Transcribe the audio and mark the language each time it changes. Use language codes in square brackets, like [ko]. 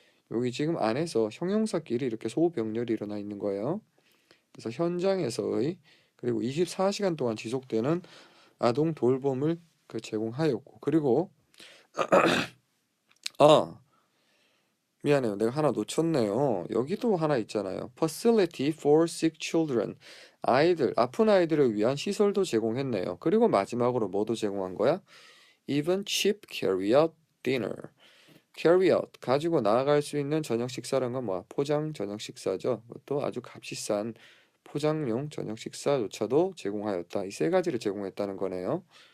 [ko] 여기 지금 안에서 형용사끼리 이렇게 소병렬이 일어나 있는 거예요. 그래서 현장에서의 그리고 24시간 동안 지속되는 아동 돌봄을 제공하였고, 그리고 미안해요. 내가 하나 놓쳤네요. 여기도 하나 있잖아요. [en] Facility for sick children. [ko] 아픈 아이들을 위한 시설도 제공했네요. 그리고 마지막으로 뭐도 제공한 거야? [en] Even cheap carry-out dinner. [ko] carry-out, 가지고 나아갈 수 있는 저녁 식사라는 건 뭐야? 포장 저녁 식사죠. 그것도 아주 값비싼 포장용 저녁 식사조차도 제공하였다. 이 세 가지를 제공했다는 거네요.